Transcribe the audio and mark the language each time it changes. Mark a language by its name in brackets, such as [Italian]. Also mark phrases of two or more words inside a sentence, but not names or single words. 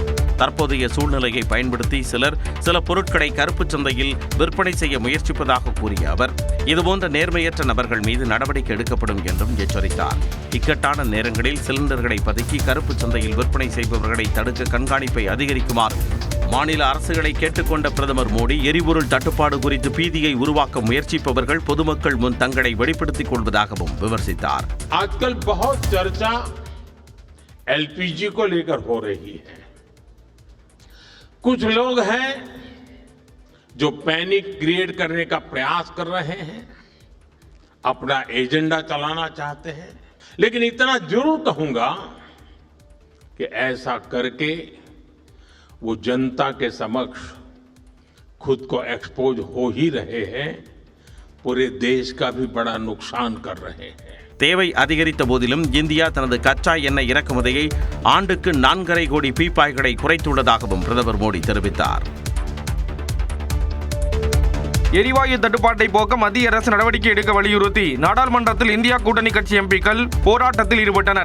[Tamil] தற்போதைய சூழ்நிலையை பயன்படுத்தி சில பொருட்களை கருப்புச் சந்தையில் விற்பனை செய்ய முயற்சிப்பதாக கூறிய அவர் இதுபோன்ற நேர்மையற்ற நபர்கள் மீது நடவடிக்கை எடுக்கப்படும் என்றும் எச்சரித்தார். இக்கட்டான நேரங்களில் சிலிண்டர்களை பதுக்கி கருப்புச் சந்தையில் விற்பனை செய்பவர்களை தடுக்க கண்காணிப்பை அதிகரிக்குமாறு மாநில அரசுகளை கேட்டுக்கொண்ட பிரதமர் மோடி எரிபொருள் தட்டுப்பாடு குறித்து பீதியை உருவாக்க முயற்சிப்பவர்கள் பொதுமக்கள் முன் தங்களை வெளிப்படுத்திக் கொள்வதாகவும் விமர்சித்தார். [Hindi] आजकल बहुत चर्चा एलपीजी को लेकर हो रही है. कुछ लोग हैं जो [English] panic create [Hindi] करने का प्रयास कर रहे हैं, अपना एजेंडा चलाना चाहते हैं. लेकिन इतना जरूर कहूंगा कि ऐसा करके वो जनता के समक्ष खुद को एक्सपोज हो ही रहे हैं, पूरे देश का भी बड़ा नुकसान कर रहे हैं. [Tamil] தேவை அதிகரித்த போதிலும் இந்தியா தனது கச்சா எண்ணெய் இறக்குமதியை ஆண்டுக்கு 4.5 கோடி பீப்பாய்களை குறைத்துள்ளதாகவும் பிரதமர் மோடி தெரிவித்தார். எரிவாயு தட்டுப்பாட்டை போக்க மத்திய அரசு நடவடிக்கை எடுக்க வலியுறுத்தி நாடாளுமன்றத்தில் இந்தியா கூட்டணி கட்சி எம்பிக்கள் போராட்டத்தில் ஈடுபட்டனர்.